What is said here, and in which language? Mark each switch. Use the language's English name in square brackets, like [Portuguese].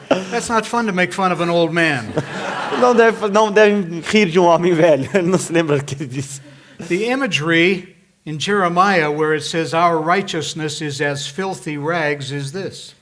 [English] That's not fun to make fun of an old man. [Portuguese] Não deve rir de um homem velho. Ele não se lembra do que ele disse. [English] The imagery in Jeremiah where it says our righteousness is as filthy rags is this.